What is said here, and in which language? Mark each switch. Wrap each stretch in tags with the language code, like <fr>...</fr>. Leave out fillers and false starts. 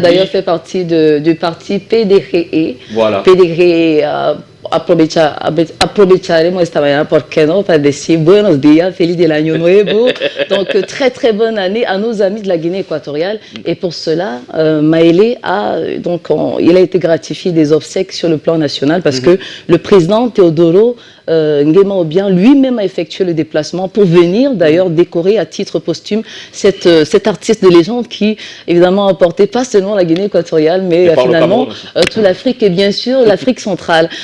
<fr>Il a d'ailleurs fait partie du parti PDGE. Voilà.</fr> <es>PDGE aprovecharemos esta mañana, porque no, para decir buenos días, feliz del año nuevo.</es> <fr>Donc très très bonne année à nos amis de la Guinée équatoriale. Et pour cela, Maëlé il a été gratifié des obsèques sur le plan national parce que le président Teodoro Nguema Obiang lui-même a effectué le déplacement pour venir d'ailleurs décorer à titre posthume cet artiste de légende qui évidemment a porté pas seulement la Guinée équatoriale mais finalement toute l'Afrique et bien sûr l'Afrique centrale.</fr>